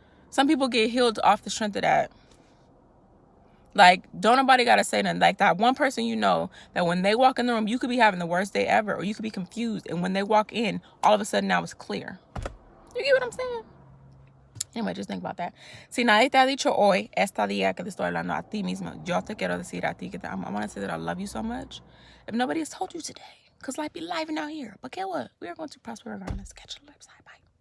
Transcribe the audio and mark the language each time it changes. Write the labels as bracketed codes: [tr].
[en] Some people get healed off the strength of that. Like, don't nobody got to say nothing. Like that one person you know that when they walk in the room, you could be having the worst day ever, or you could be confused. And when they walk in, all of a sudden now it's clear. You get what I'm saying? Anyway, just think about that. [es] Si nadie te ha dicho hoy, esta día que te estoy hablando a ti mismo, yo te quiero decir a ti que [en] I want to say that I love you so much. If nobody has told you today, because life be living out here. But guess what? We are going to prosper regardless. Catch you later. Bye.